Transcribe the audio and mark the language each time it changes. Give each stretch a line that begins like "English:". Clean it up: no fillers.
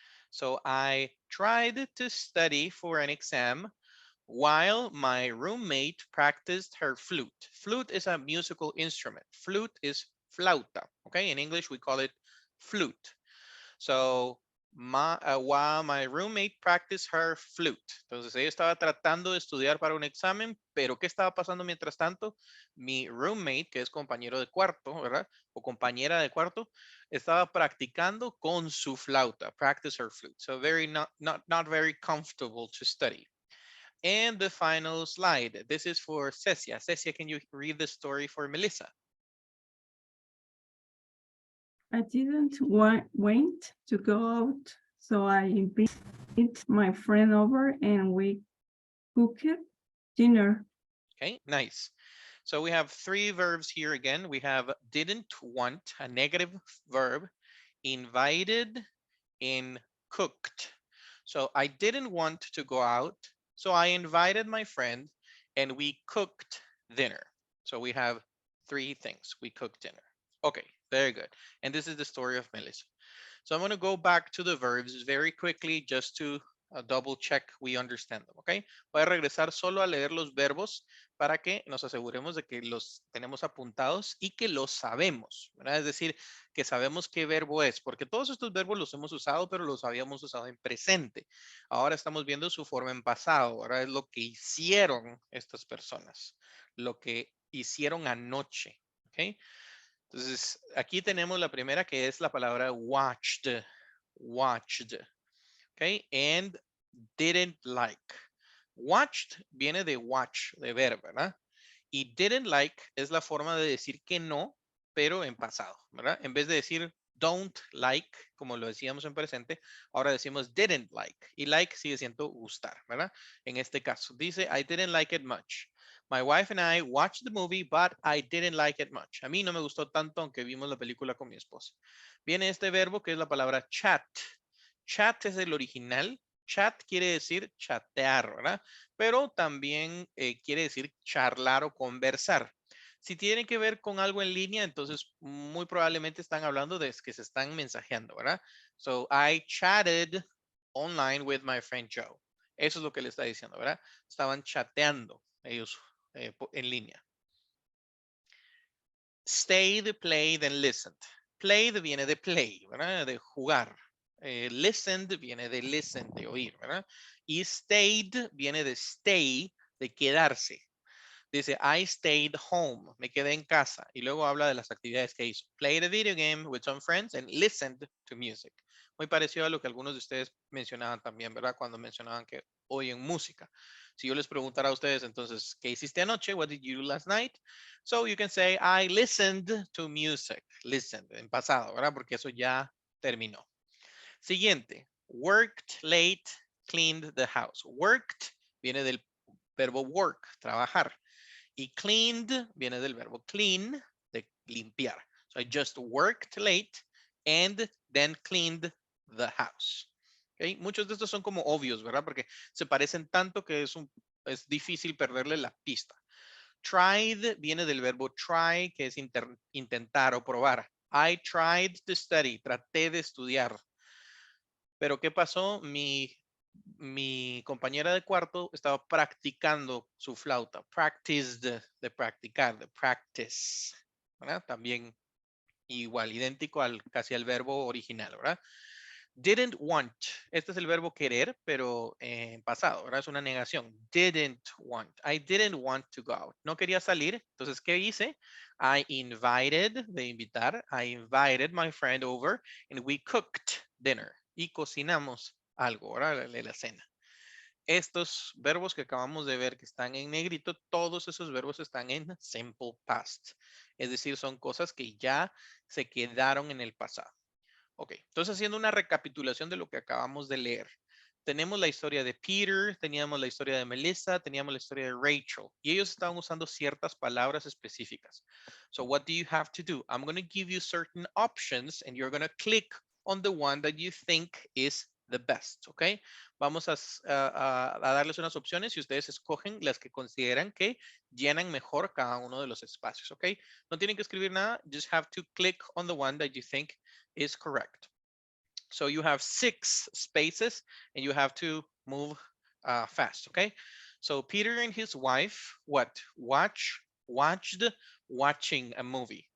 English: So I tried to study for an exam while my roommate practiced her flute. Flute is a musical instrument. Flute is flauta. Okay, in English we call it flute. So while my roommate practiced her flute.
Spanish: Entonces ella estaba tratando de estudiar para un examen, pero ¿qué estaba pasando mientras tanto? Mi roommate, que es compañero de cuarto, ¿verdad? O compañera de cuarto, estaba practicando con su flauta,
English: practice her flute. So not very comfortable to study. And the final slide. This is for Cecia. Cecia, can you read the story for Melissa? I didn't want to go out, so I invited my friend over and we cooked dinner. Okay, nice. So we have three verbs here again. We have didn't want, a negative verb, invited, and cooked. So I didn't want to go out, so I invited my friend and we cooked dinner. So we have three things. We cooked dinner. Okay, very good. And this is the story of Melissa. So I'm going to go back to the verbs very quickly just to double check we understand them, ¿ok?
Spanish: Voy a regresar solo a leer los verbos para que nos aseguremos de que los tenemos apuntados y que los sabemos, ¿verdad? Es decir, que sabemos qué verbo es, porque todos estos verbos los hemos usado, pero los habíamos usado en presente. Ahora estamos viendo su forma en pasado, ahora es lo que hicieron estas personas, lo que hicieron anoche, ¿ok? Entonces, aquí tenemos la primera que es la palabra watched, watched, ¿ok?
English: And didn't like.
Spanish: Watched viene de watch, de ver, ¿verdad? Y didn't like es la forma de decir que no, pero en pasado, ¿verdad? En vez de decir don't like, como lo decíamos en presente, ahora decimos didn't like. Y like sigue siendo gustar, ¿verdad? En este caso, dice
English: I didn't like it much. My wife and I watched the movie, but I didn't like it much.
Spanish: A mí no me gustó tanto, aunque vimos la película con mi esposa. Viene este verbo que es la palabra chat. Chat es el original. Chat quiere decir chatear, ¿verdad? Pero también quiere decir charlar o conversar. Si tiene que ver con algo en línea, entonces muy probablemente están hablando de que se están mensajeando, ¿verdad?
English: So, I chatted online with my friend Joe.
Spanish: Eso es lo que le está diciendo, ¿verdad? Estaban chateando ellos en línea.
English: Stayed, played, and listened.
Spanish: Played viene de play, ¿verdad? De jugar. Listened viene de listen, de oír, ¿verdad? Y stayed viene de stay, de quedarse. Dice,
English: I stayed home,
Spanish: me quedé en casa. Y luego habla de las actividades que hizo.
English: Played a video game with some friends and listened to music.
Spanish: Muy parecido a lo que algunos de ustedes mencionaban también, ¿verdad? Cuando mencionaban que oyen música. Si yo les preguntara a ustedes, entonces, ¿qué hiciste anoche?
English: What did you do last night? So you can say, I listened to music.
Spanish: Listened, en pasado, ¿verdad? Porque eso ya terminó. Siguiente, worked late, cleaned the house. Worked viene del verbo work, trabajar. Y cleaned viene del verbo clean, de limpiar.
English: So I just worked late and then cleaned the house. Okay.
Spanish: Muchos de estos son como obvios, ¿verdad? Porque se parecen tanto que es difícil perderle la pista. Tried viene del verbo try, que es intentar o probar.
English: I tried to study,
Spanish: traté de estudiar. Pero ¿qué pasó? Mi mi compañera de cuarto estaba practicando su flauta. Practiced, de practicar, de practice. ¿Verdad? También igual, idéntico casi al verbo original, ¿verdad? Didn't want. Este es el verbo querer, pero en pasado, ¿verdad? Es una negación.
English: Didn't want. I didn't want to go out.
Spanish: No quería salir. Entonces, ¿qué hice?
English: I invited, de invitar. I invited my friend over and we cooked dinner.
Spanish: Y cocinamos algo, ¿verdad? La cena. Estos verbos que acabamos de ver que están en negrito, todos esos verbos están en simple past. Es decir, son cosas que ya se quedaron en el pasado. Ok, entonces haciendo una recapitulación de lo que acabamos de leer. Tenemos la historia de Peter, teníamos la historia de Melissa, teníamos la historia de Rachel. Y ellos estaban usando ciertas palabras específicas.
English: So what do you have to do? I'm going to give you certain options and you're going to click on the one that you think is the best, ¿ok?
Spanish: Vamos a darles unas opciones y ustedes escogen las que consideran que llenan mejor cada uno de los espacios, ¿ok? No tienen que escribir nada,
English: just have to click on the one that you think is correct. So you have 6 spaces and you have to move fast, okay? So Peter and his wife, what? Watched watching a movie.